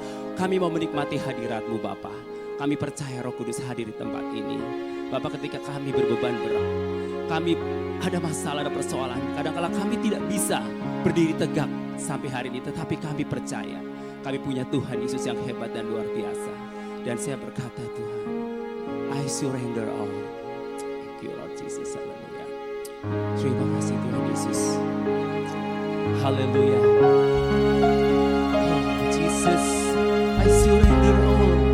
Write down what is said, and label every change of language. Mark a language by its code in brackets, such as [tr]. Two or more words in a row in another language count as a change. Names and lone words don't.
[id] Kami mau menikmati hadirat-Mu Bapa. Kami percaya Roh Kudus hadir di tempat ini. Bapak, ketika kami berbeban berat, kami ada masalah, ada persoalan, kadang-kadang kami tidak bisa berdiri tegak sampai hari ini, tetapi kami percaya kami punya Tuhan Yesus yang hebat dan luar biasa. Dan saya berkata, Tuhan, [en] I surrender all. Thank you Lord Jesus. Haleluya. [id] Terima kasih Tuhan Yesus. Haleluya. Oh Jesus, [en] I surrender all.